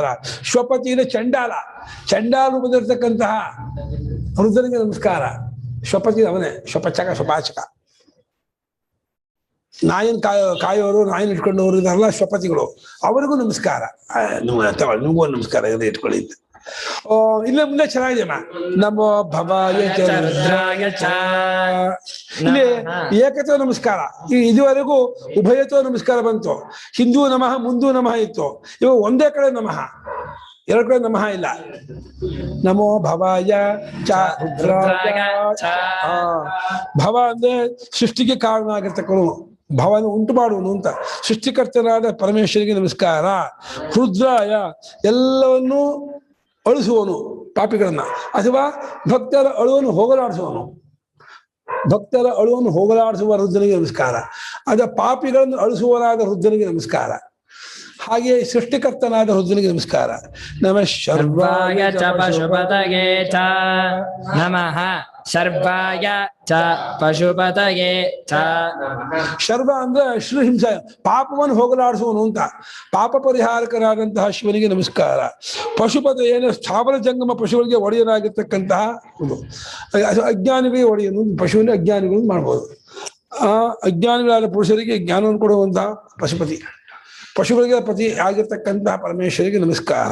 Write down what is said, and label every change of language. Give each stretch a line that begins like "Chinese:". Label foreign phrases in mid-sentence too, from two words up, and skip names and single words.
Kannada: ಶ್ವಪತಿ ಅಂದ್ರೆ ಚಂಡಾಲ, ಚಂಡಾಲ ರೂಪದಲ್ಲಿರ್ತಕ್ಕಂತಹ ರುದ್ರನಿಗೆ ನಮಸ್ಕಾರ. ಶ್ವಪತಿ ಅವನೇ, ಶ್ವಪಚಕ ಶ್ವಪಾಚಕ. ನಾಯಿನ ಕಾಯೋರು, ನಾಯಿನ ಇಟ್ಕೊಂಡವರು ಇದಾರಲ್ಲ ಶ್ವಪತಿಗಳು, ಅವರಿಗೂ ನಮಸ್ಕಾರ. ನಿಮಗೂ ನಮಸ್ಕಾರ ಇಟ್ಕೊಳ್ಳಿ. ಇಲ್ಲೇ ಮುಂದೆ ಚೆನ್ನಾಗಿದೆ.
Sanskrit: ನಮೋ ಭವಾಯ ಚ ರುದ್ರಾಯ ಚ.
Kannada: ಇಲ್ಲಿ ಏಕತ್ವ ನಮಸ್ಕಾರ. ಇದುವರೆಗೂ ಉಭಯತ್ವ ನಮಸ್ಕಾರ ಬಂತು. ಹಿಂದೂ ನಮಃ, ಮುಂದೂ ನಮಃ ಇತ್ತು. ಇವಾಗ ಒಂದೇ ಕಡೆ ನಮಃ, ಎರಡು ಕಡೆ ನಮಃ ಇಲ್ಲ.
Sanskrit: ನಮೋ ಭವಾಯ ಚ ರುದ್ರಾಯ ಚ.
Kannada: ಭವ ಅಂದ್ರೆ ಸೃಷ್ಟಿಗೆ ಕಾರಣ ಆಗಿರ್ತಕ್ಕನು, ಭವನ ಉಂಟು ಮಾಡುವನು ಅಂತ. ಸೃಷ್ಟಿಕರ್ತನಾದ ಪರಮೇಶ್ವರಿಗೆ ನಮಸ್ಕಾರ. ರುದ್ರಾಯ ಎಲ್ಲವನ್ನೂ ಅಳಿಸುವನು ಪಾಪಿಗಳನ್ನ, ಅಥವಾ ಭಕ್ತರ ಅಳುವನ್ನು ಹೋಗಲಾಡಿಸುವನು. ಭಕ್ತರ ಅಳುವನ್ನು ಹೋಗಲಾಡಿಸುವ ರುದ್ರನಿಗೆ ನಮಸ್ಕಾರ. ಅದ ಪಾಪಿಗಳನ್ನು ಅಳಿಸುವನಾದ ರುದ್ರನಿಗೆ ನಮಸ್ಕಾರ. ಹಾಗೆ ಸೃಷ್ಟಿಕರ್ತನಾದ ರುದ್ರನಿಗೆ ನಮಸ್ಕಾರ.
Sanskrit: ನಮಃ ಶರ್ವಾಯ ಚ ಪಶುಪತಯೇ ಚ ನಮಃ. ಶರ್ವಾಯ ಚ ಪಶುಪತಯೇ ಚ.
Kannada: ಶರ್ವ ಅಂದ್ರೆ ಶ್ರೀಹಿಂಸ, ಪಾಪವನ್ನು ಹೋಗಲಾಡಿಸುವನು ಅಂತ. ಪಾಪ ಪರಿಹಾರಕರಾದಂತಹ ಶಿವನಿಗೆ ನಮಸ್ಕಾರ. ಪಶುಪತ ಏನು ಸ್ಥಾವರ ಜಂಗಮ ಪಶುಗಳಿಗೆ ಒಡೆಯನಾಗಿರ್ತಕ್ಕಂತಹ ಒಂದು. ಅಜ್ಞಾನಿಗಳಿಗೆ ಒಡೆಯನು, ಪಶುವಿನ ಅಜ್ಞಾನಿಗಳು ಮಾಡ್ಬೋದು. ಅಜ್ಞಾನಿಗಳಾದ ಪುರುಷರಿಗೆ ಜ್ಞಾನವನ್ನು ಕೊಡುವಂತಹ ಪಶುಪತಿ, ಪಶುಗಳಿಗೆ ಪತಿ ಆಗಿರ್ತಕ್ಕಂತಹ ಪರಮೇಶ್ವರಿಗೆ ನಮಸ್ಕಾರ.